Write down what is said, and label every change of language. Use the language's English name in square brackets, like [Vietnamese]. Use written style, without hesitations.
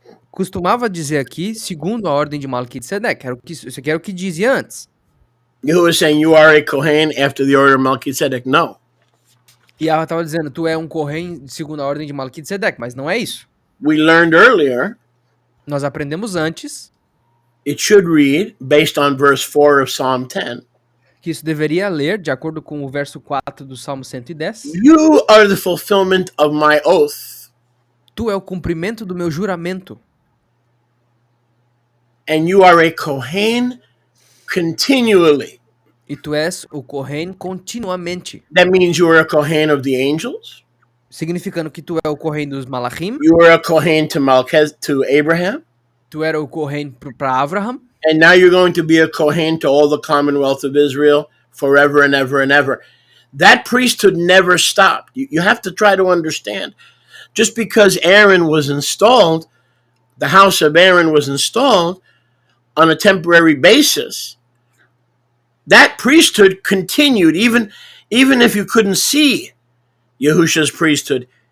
[Portuguese] Costumava dizer aqui, segundo a ordem de Melquisedeque, isso aqui era o que dizia antes. [English] Yahuwah is saying you are a Kohen after the order of Melchizedek. No. [Portuguese] E ela estava dizendo, tu é um Kohen segundo a ordem de Melquisedeque, mas não é isso. [English] We learned earlier. [Portuguese] Nós aprendemos antes. [English] It should read, based on verse 4 of Psalm 10. [Portuguese] Que isso deveria ler, de acordo com o verso 4 do Salmo 110. [English] You are the fulfillment of my oath. [Portuguese] Tu é o cumprimento do meu juramento. [English] And you are a Kohen continually. [Portuguese] E tu és o Kohen continuamente. [English] That means you are a Kohen of the angels. [Portuguese] Significando que tu é o Kohen dos Malachim. [English] You were a Kohen to Abraham. [Portuguese] Tu era o Kohen para Abraham. [English] And now you're going to be a Kohen to all the commonwealth of Israel forever and ever and ever. That priesthood never stopped. You have to try to understand. Just because Aaron was installed, the house of Aaron was installed on a temporary basis, that priesthood continued even if you couldn't see Yahusha's priesthood.